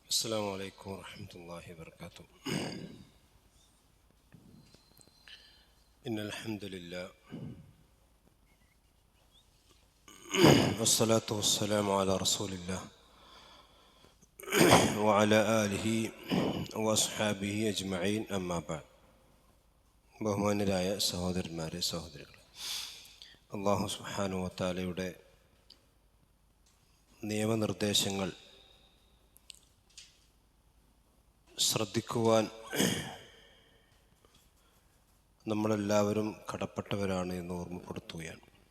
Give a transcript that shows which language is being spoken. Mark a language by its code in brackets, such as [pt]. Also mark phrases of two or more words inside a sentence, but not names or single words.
[ar] السلام عليكم ورحمة الله وبركاته. إن الحمد لله والصلاة والسلام على رسول الله وعلى آله وأصحابه أجمعين أما بعد. [ml] ബഹുമാന്യരായ സഹോദരന്മാരെ സഹോദരികളെ, അല്ലാഹു [ar] سبحانه وتعالى [ml] നിയമനിർദ്ദേശങ്ങൾ ശ്രദ്ധിക്കുവാൻ നമ്മളെല്ലാവരും കടപ്പെട്ടവരാണ് എന്ന് ഓർമ്മപ്പെടുത്തുകയാണ്.